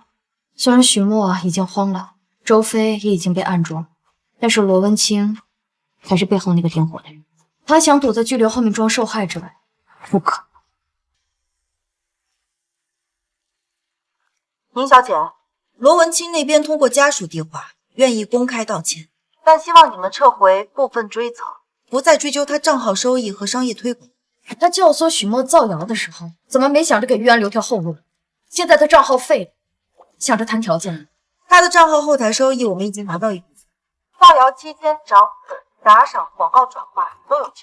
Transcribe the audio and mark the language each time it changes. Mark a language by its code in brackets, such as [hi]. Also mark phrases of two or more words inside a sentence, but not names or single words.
[zh] 雖然許墨已經慌了，周飛也已經被按住，但是羅文清才是背後那個點火的人。他想躲在拘留後面裝受害者，不可宁小姐，羅文清那邊通過家屬電話願意公開道歉，但希望你們撤回部分追責，不再追究他賬號收益和商業推廣。他教唆許墨造謠的時候，怎麼沒想着給玉安留條後路？現在他賬號廢了，想着談條件了。他的賬號後台收益我們已經拿到一部分，造謠期間漲粉、打賞、廣告轉化都有錢，